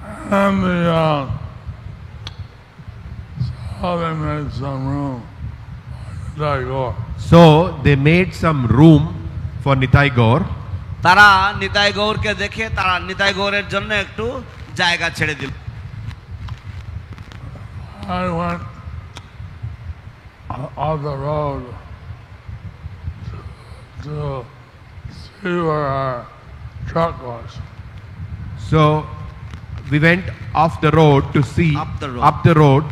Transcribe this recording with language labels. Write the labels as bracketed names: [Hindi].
[English] And so they made some room for Nitai Gaur. So they made some room for Nitai Gaur. [Bangla] তারা নিতাই গৌরকে দেখে তারা নিতাই গৌরের জন্য একটু জায়গা ছেড়ে দিল। [English] I went off the road to see where our truck was. So we went off the road to see Up the road.